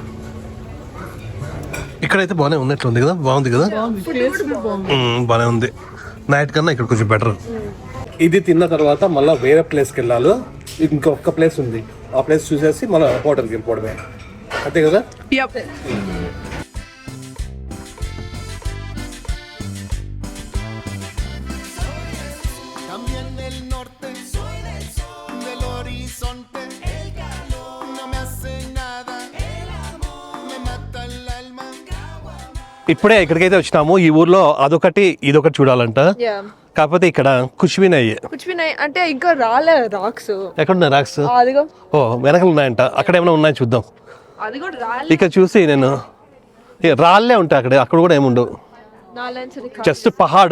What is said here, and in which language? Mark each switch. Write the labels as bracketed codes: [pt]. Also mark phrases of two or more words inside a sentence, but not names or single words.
[te] ఇక్కడైతే బాగానే ఉన్నట్లుంది కదా, బాగుంది కదా, బాగానే ఉంది. నైట్ కన్నా ఇక్కడ కొంచెం బెటర్. ఇది తిన్న తర్వాత మళ్ళీ వేరే ప్లేస్కి వెళ్ళాలి. ఇంకొక ప్లేస్ ఉంది, ఆ ప్లేస్ చూసేసి మళ్ళీ హోటల్కి వెళ్ళిపోవడమే, అంతే కదా. [es] También del norte, soy del sol, del horizonte, el calor, no me hace nada, el amor, me mata el alma. [te] ఇప్పుడే ఇక్కడికైతే వచ్చినాము. ఈ ఊర్లో అదొకటి ఇదొకటి చూడాలంట. కాకపోతే ఇక్కడ కుష్వినయ్యి అంటే ఇంకా రాలే రాక్స్. ఎక్కడున్నాయి రాక్స్? అదిగో ఓ వెనకలు ఉన్నాయంట, అక్కడ ఏమైనా ఉన్నాయి చూద్దాం. అది కూడా రాలే. ఇక్కడ చూసి నేను రాళ్ళే ఉంటాయి అక్కడ, అక్కడ కూడా ఏముండవు, జస్ట్ పహాడ్.